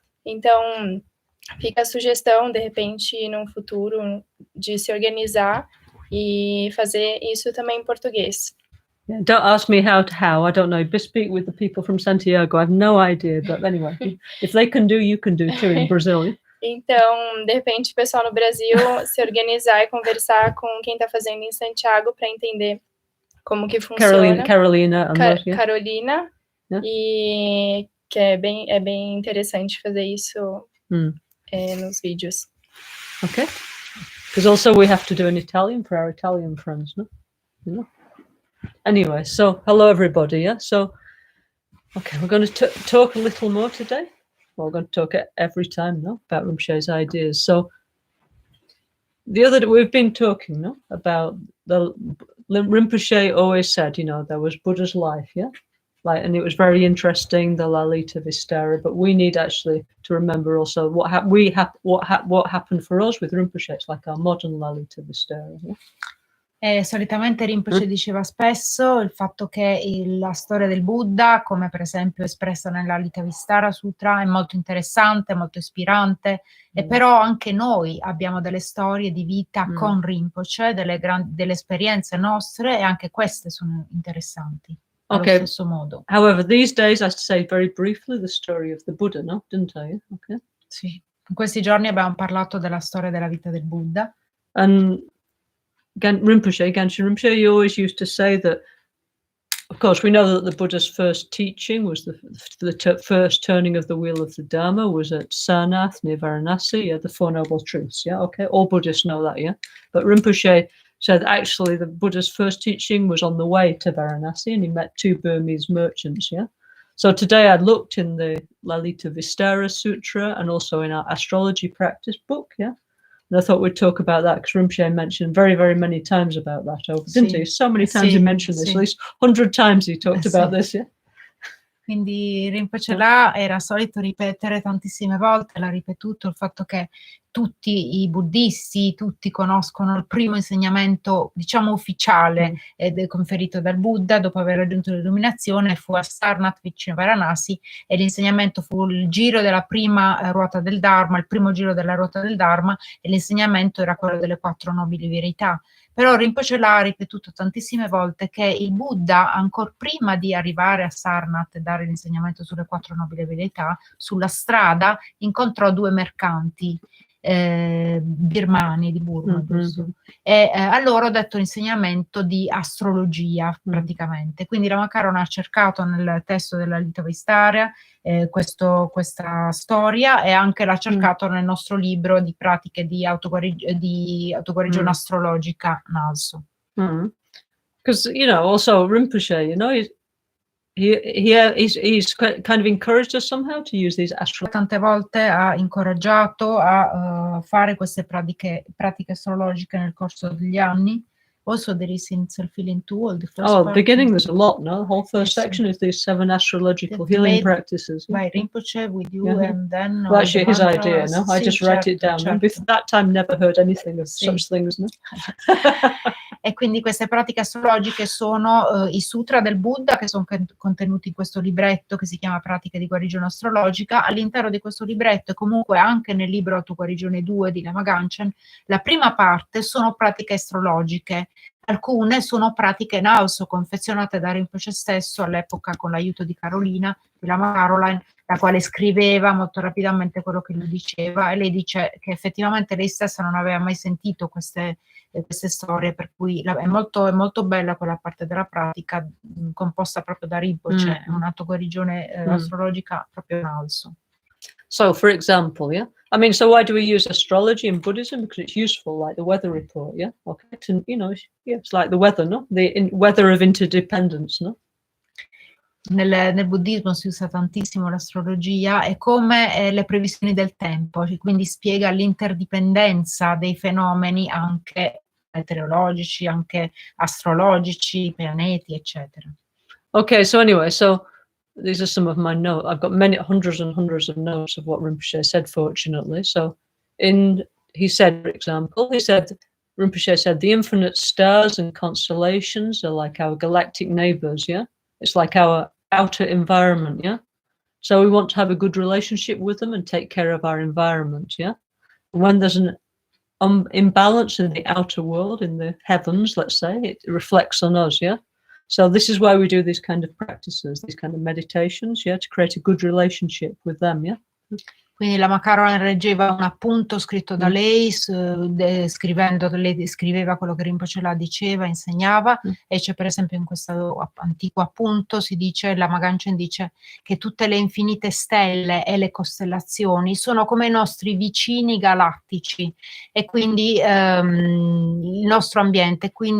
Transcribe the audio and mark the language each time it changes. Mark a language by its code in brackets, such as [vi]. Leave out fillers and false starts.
[pt] Então, fica a sugestão, de repente, no futuro, de se organizar e fazer isso também em português. [en] Yeah, don't ask me how. I don't know. Just speak with the people from Santiago. I have no idea. But anyway, if they can do, you can do too in Brazil. [pt] Então, de repente, o pessoal no Brasil se organizar e conversar com quem está fazendo em Santiago para entender como que funciona. Carolina. [en] Carolina. Yeah. [pt] E que é bem interessante fazer isso nos vídeos. [en] Okay. Because also we have to do in Italian for our Italian friends, no? You know? Anyway, so hello everybody, yeah? So, okay, we're going to talk a little more today. Well, we're going to talk every time, no? About Rinpoche's ideas. So, we've been talking, no? About the Rinpoche always said, you know, there was Buddha's life, yeah? Like, and it was very interesting, the Lalita Vistara, but we need actually to remember also what happened for us with Rinpoche. It's like our modern Lalita Vistara, yeah? [it] Solitamente Rinpoche diceva spesso il fatto che la storia del Buddha, come per esempio espressa nella Lalita Sutra, è molto interessante, molto ispirante, e però anche noi abbiamo delle storie di vita con Rinpoche, delle esperienze nostre, e anche queste sono interessanti allo stesso modo. [en] However, these days I say very briefly the story of the Buddha, no? Didn't I? Okay. [it] Sì. In questi giorni abbiamo parlato della storia della vita del Buddha. [en] And Gangchen Rinpoche, he always used to say that, of course, we know that the Buddha's first teaching was the first turning of the wheel of the Dharma was at Sarnath near Varanasi, yeah, the Four Noble Truths, yeah, okay, all Buddhists know that, yeah. But Rinpoche said actually the Buddha's first teaching was on the way to Varanasi and he met two Burmese merchants, yeah. So today I looked in the Lalita Vistara Sutra and also in our astrology practice book, yeah. And I thought we'd talk about that because Rinpoche mentioned very, very many times about that, didn't he? So many times he mentioned this, at least 100 times he talked about this, yeah? [it] Quindi Rinpoche là era solito ripetere tantissime volte, l'ha ripetuto, il fatto che tutti i buddisti, tutti conoscono il primo insegnamento, diciamo ufficiale, conferito dal Buddha dopo aver raggiunto l'illuminazione, fu a Sarnath vicino a Varanasi, e l'insegnamento fu il giro della prima ruota del Dharma, il primo giro della ruota del Dharma, e l'insegnamento era quello delle 4 nobili verità. Però Rinpoche l'ha ripetuto tantissime volte che il Buddha, ancora prima di arrivare a Sarnath e dare l'insegnamento sulle 4 nobili verità, sulla strada incontrò 2 mercanti. birmani di Burma, giusto? E a loro ho detto l'insegnamento di astrologia praticamente. Quindi Lama Caroline ha cercato nel testo della Litavistarea questa storia, e anche l'ha cercato nel nostro libro di pratiche di autoguarigione astrologica NALSO. [en] Because also Rinpoche, he's kind of encouraged us somehow to use these [it] Tante volte ha incoraggiato a fare queste pratiche astrologiche nel corso degli anni. [en] Also there is in Self-Healing Tool, the first part. Beginning there's a lot, no? The whole first section is these 7 astrological healing practices. By Rinpoche with you, and then... Well, actually his idea, no? I just write it down. [it] Certo. [en] Before that time never heard anything of such things, no? [it] E quindi queste pratiche astrologiche sono i sutra del Buddha, che sono contenuti in questo libretto che si chiama Pratiche di guarigione astrologica. All'interno di questo libretto, e comunque anche nel libro Autoguarigione 2 di Lama Gangchen, la prima parte sono pratiche astrologiche. Alcune sono pratiche NALSO confezionate da Rinpoche stesso all'epoca con l'aiuto di Carolina, di Lama Caroline, la quale scriveva molto rapidamente quello che lui diceva, e lei dice che effettivamente lei stessa non aveva mai sentito queste storie, per cui è molto bella quella parte della pratica composta proprio da Rinpoche, è un'autoguarigione astrologica proprio NALSO. [en] So, for example, so why do we use astrology in Buddhism? Because it's useful, like the weather report, okay, it's like the weather, no? The weather of interdependence, no? [it] Nel buddismo si usa tantissimo l'astrologia, è come le previsioni del tempo, quindi spiega l'interdipendenza dei fenomeni anche meteorologici, anche astrologici, pianeti, eccetera. [en] Okay, so anyway, these are some of my notes. I've got hundreds and hundreds of notes of what Rinpoche said, fortunately. So he said, for example, Rinpoche said, the infinite stars and constellations are like our galactic neighbors, It's like our outer environment, So we want to have a good relationship with them and take care of our environment, When there's an imbalance in the outer world, in the heavens, let's say, it reflects on us, So this is why we do these kind of practices, these kind of meditations, to create a good relationship with them, [it] Quindi Lama Caroline leggeva un appunto scritto da lei, lei scriveva quello che Rinpoche la diceva, insegnava, e c'è per esempio in questo antico appunto si dice, Lama Gangchen dice che tutte le infinite stelle e le costellazioni sono come i nostri vicini galattici, e quindi il nostro ambiente